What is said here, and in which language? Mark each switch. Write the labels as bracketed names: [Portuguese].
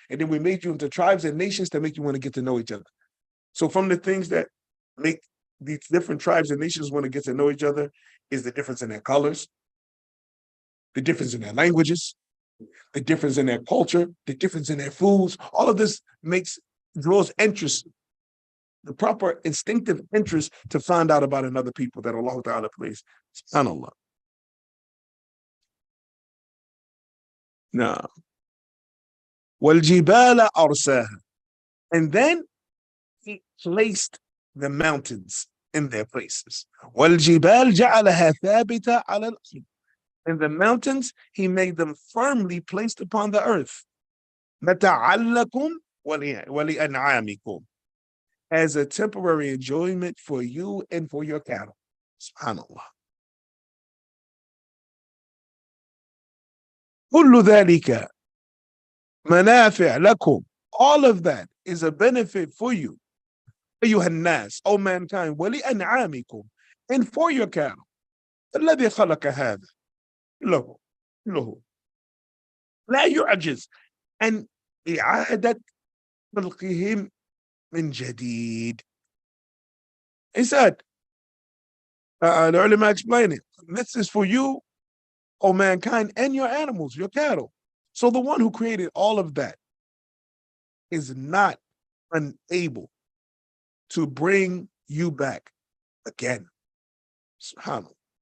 [English] And then we made you into tribes and nations to make you want to get to know each other. So from the things that make these different tribes and nations want to get to know each other is the difference in their colors, the difference in their languages, the difference in their culture, the difference in their foods. All of this draws interest, the proper instinctive interest to find out about another people that Allah Ta'ala placed. [Arabic] SubhanAllah. Now, وَالْجِبَالَ أَرْسَاهَا. [English] And then he placed the mountains in their places. [Arabic] وَالْجِبَالَ جَعَلَهَا ثَابِتَةً عَلَى الْأَرْضِ. [English] And the mountains, he made them firmly placed upon the earth. [Arabic] مَتَعَلَّكُمْ وَلِأَنْعَامِكُمْ. [English] As a temporary enjoyment for you and for your cattle. [Arabic] SubhanAllah. كل ذلك منافع لكم. [English] All of that is a benefit for you. [Arabic] أيها الناس, [English] O mankind, [Arabic] ولأنعامكم, [English] and for your cattle. [Arabic] الذي خلق هذا له له لا يعجز عن إعادة خلقهم من جديد. [English] He said, the ulama explain it. This is for you, O mankind, and your animals, your cattle. So the one who created all of that is not unable to bring you back again. SubhanAllah.